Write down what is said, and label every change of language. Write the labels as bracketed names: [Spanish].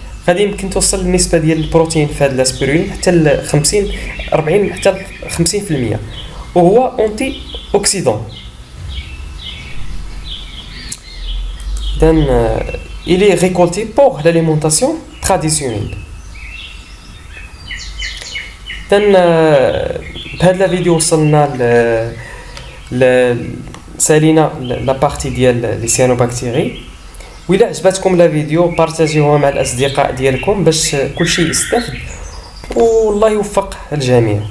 [Arabic] غادي يمكن توصل النسبه ديال البروتين في هاد لاسبيرين حتى ل 50 40 حتى ل 50%، وهو اونتي اوكسيدون. [French] Dan, il est récolté pour l'alimentation traditionnelle. [Arabic] Dan, بهاد لا فيديو وصلنا سالينا لا بارتي ديال لي سيانوباكتيري. وإلا عجبتكم لا فيديو بارطاجيوها مع الاصدقاء ديالكم باش كلشي يستافد، والله يوفق الجميع.